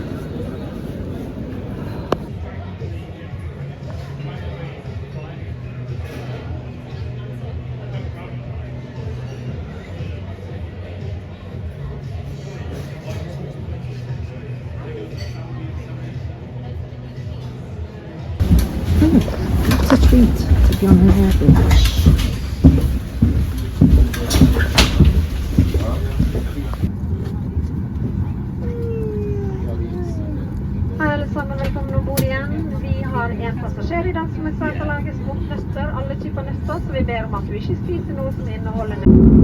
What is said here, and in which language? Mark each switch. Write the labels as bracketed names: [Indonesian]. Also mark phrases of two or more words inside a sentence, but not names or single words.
[English] It's a treat to be on an airplane. [Norwegian] Hei alle sammen, velkommen ombord igjen. Vi har en passasjer i dag som er svært allergisk mot nøtter, alle typer nøtter, så vi ber om at du ikke spiser noe som inneholder nøtter.